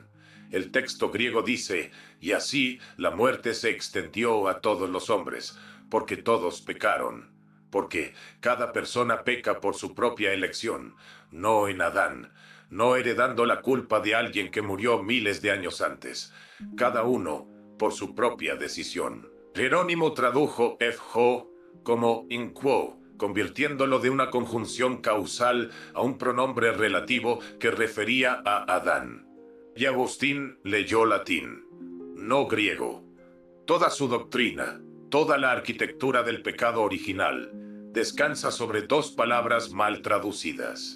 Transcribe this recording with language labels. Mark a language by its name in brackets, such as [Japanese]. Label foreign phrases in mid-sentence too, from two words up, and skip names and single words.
[Spanish] El texto griego dice, y así la muerte se extendió a todos los hombres, porque todos pecaron. Porque cada persona peca por su propia elección, no en Adán, no heredando la culpa de alguien que murió miles de años antes. Cada uno por su propia decisión. Jerónimo tradujo F.J. como [Latin] in quo, [Spanish] convirtiéndolo de una conjunción causal a un pronombre relativo que refería a Adán. Y Agustín leyó latín, no griego. Toda su doctrina, toda la arquitectura del pecado original, descansa sobre 2 palabras mal traducidas.